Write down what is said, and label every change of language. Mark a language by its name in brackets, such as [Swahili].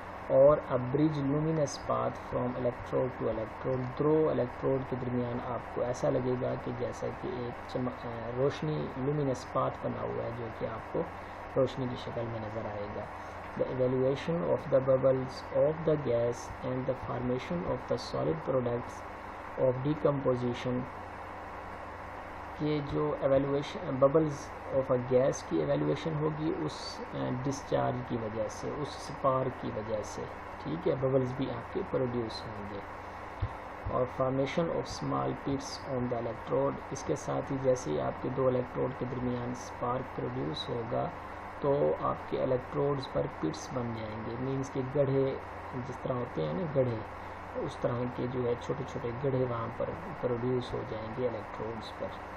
[Urdu] اور [English] a bridge luminous path from electrode to electrode, [Urdu] do electrode کے درمیان آپ کو ایسا لگے گا کہ جیسا کہ ایک روشنی لومینس پاتھ بنا ہوا ہے جو کہ آپ کو روشنی کی شکل میں نظر آئے گا۔ [English] the evolution of the bubbles of the gas and the formation of the solid products of decomposition, [Urdu] یہ جو evaluation bubbles of a guess کی ایویلویشن ہوگی اس ڈسچارج کی وجہ سے، اس سپارک کی وجہ سے، ٹھیک ہے، ببلز بھی آپ کے پروڈیوس ہوں گے۔ [English] اور formation of small pits on the electrode. [Urdu] اس کے ساتھ ہی جیسے ہی آپ کے دو الیکٹروڈ کے درمیان اسپارک پروڈیوس ہوگا تو آپ کے الیکٹروڈز پر پٹس بن جائیں گے. مینس کہ گڑھے جس طرح ہوتے ہیں نا گڑھے، اس طرح کے جو ہے چھوٹے چھوٹے گڑھے وہاں پر پروڈیوس ہو جائیں گے الیکٹروڈز پر.